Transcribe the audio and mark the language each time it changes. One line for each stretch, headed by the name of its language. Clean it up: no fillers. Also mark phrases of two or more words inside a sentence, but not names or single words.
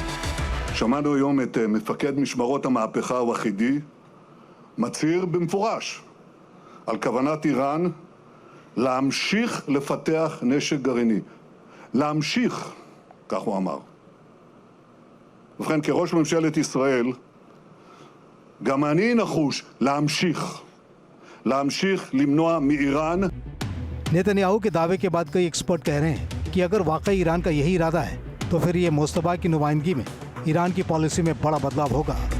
Hebrew: שמענו היום את מפקד משמרות המהפכה הוחידי מצהיר במפורש על כוונת איראן להמשיך לפתח נשק גרעיני. להמשיך, כך הוא אמר. ובכן, כראש ממשלת ישראל, גם אני נחוש להמשיך למנוע מאיראן.
Hindi: नेतन्याहू के दावे के बाद कई एक्सपर्ट कह रहे हैं कि अगर वाकई ईरान का यही इरादा है तो फिर ये मुस्तफा की नुमाइंदगी में ईरान की पॉलिसी में बड़ा बदलाव होगा।